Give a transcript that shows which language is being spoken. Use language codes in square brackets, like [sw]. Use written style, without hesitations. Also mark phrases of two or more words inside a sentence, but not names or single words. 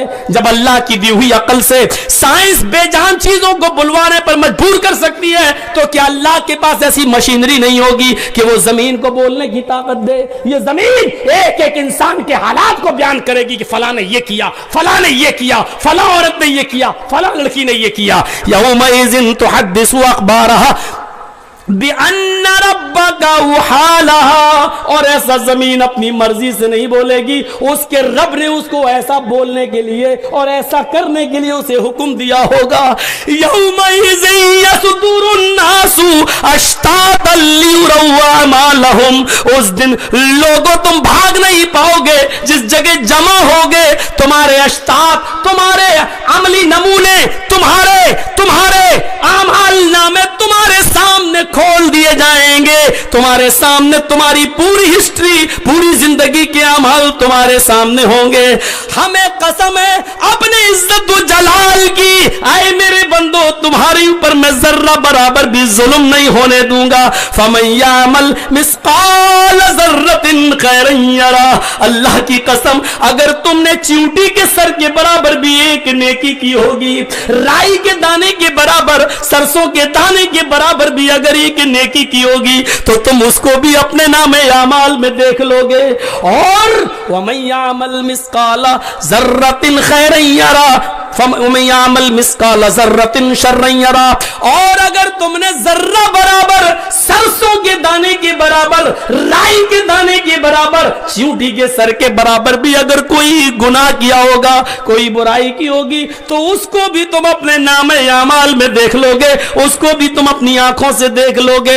[ur] جب اللہ کی دی ہوئی عقل سے سائنس بے جان چیزوں کو بلوانے پر مجبور کر سکتی ہے, تو کیا اللہ کے پاس ایسی مشینری نہیں ہوگی کہ وہ زمین کو بولنے کی طاقت دے. یہ زمین ایک ایک انسان کے حالات کو بیان کرے گی کہ فلاں نے یہ کیا, فلاں نے یہ کیا, فلاں عورت نے یہ کیا, فلاں لڑکی نے یہ کیا. [ar] یومئذ تحدث اخبارها بِأَنَّ رَبَّكَ وَحَالَهَا, [ur] اور ایسا زمین اپنی مرضی سے نہیں بولے گی, اس کے رب نے اس کو ایسا بولنے کے لیے اور ایسا کرنے کے لیے اسے حکم دیا ہوگا. [ar] یومئذ یصدر الناس اشتاتا لیروا اعمالهم, [ur] اس دن لوگوں تم بھاگ نہیں پاؤ گے, جس جگہ جمع ہوگے تمہارے اشتات, تمہارے عملی نمونے, تمہارے اعمال نامے تمہارے سامنے کھول دیے جائیں گے. تمہارے سامنے تمہاری پوری ہسٹری، پوری زندگی کے عمل تمہارے سامنے ہوں گے. ہمیں قسم ہے اپنے عزت و جلال کی، اے میرے بندو تمہارے اوپر میں ذرہ برابر بھی ظلم نہیں ہونے دوں گا. [ar] فمن يعمل مثقال ذرة خيرا يره, [ur] اللہ کی قسم اگر تم نے چیونٹی کے سر کے برابر بھی ایک نیکی کی ہوگی، رائی کے دانے کے برابر، سرسوں کے دانے کے برابر بھی اگر ایک نیکی کی ہوگی تو تم اس کو بھی اپنے نامۂ اعمال میں دیکھ لو گے. [ar] और ومن يعمل مثقال ذرة خيرا يره ومن يعمل مثقال ذرة شرا يره, [ur] اور اگر تم نے ذرہ برابر، سرسوں کے دانے کے برابر، رائی کے دانے کے برابر، چیونٹی کے سر کے برابر بھی اگر کوئی گناہ کیا ہوگا، کوئی برائی کی ہوگی، تو اس کو بھی تم اپنے نامۂ اعمال میں دیکھ لو گے، اس کو بھی تم اپنی آنکھوں سے دیکھ لو گے.